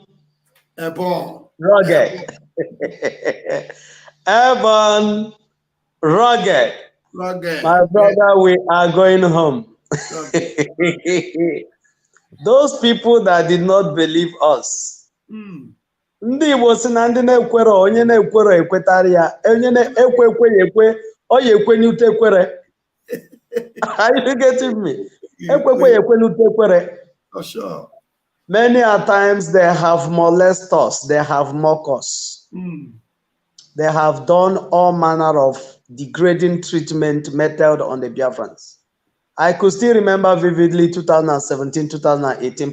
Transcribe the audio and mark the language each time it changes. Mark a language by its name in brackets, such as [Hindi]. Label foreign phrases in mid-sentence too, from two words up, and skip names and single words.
[English] Rugged. Airborne. Rugged. My brother, we are going home. Those people that did not believe us. [Igbo] Ndị Igbo sị na ndị na-ekwere onye na-ekwere ekwetara ya onye na-ekwe ọ ya ekwe n'ute ekwere. [English] Are you getting me? [Igbo] Ekwe n'ute ekwere. [English] For sure. Many a times they have molested us, they have mocked us. They have done all manner of degrading treatment method on the Biafrans. I could still remember vividly 2017, 2018.